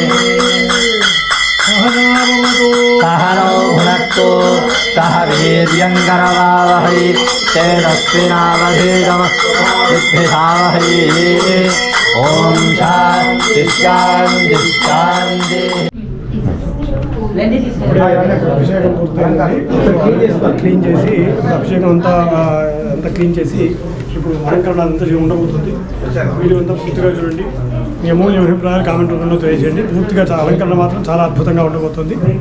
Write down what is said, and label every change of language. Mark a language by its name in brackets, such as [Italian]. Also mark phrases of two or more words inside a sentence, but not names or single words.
[Sanskrit] सहनौ भुनक्तु सह वीर्यङ्करवावहै तेजस्विनावधीतमस्तुभिधावहै ॐ शान्ति शान्ति शान्तिः [Telugu] అభిషేకం పూర్తయింది. క్లీన్ చేసి అభిషేకం అంతా క్లీన్ చేసి ఇప్పుడు అలంకరణ అంతా ఉండబోతుంది. వీడియో అంతా పూర్తిగా చూడండి. మీ అమూల్య అభిప్రాయాలు కామెంట్ రూపంలో తెలియజేయండి. పూర్తిగా అలంకరణ మాత్రం చాలా అద్భుతంగా ఉండబోతుంది.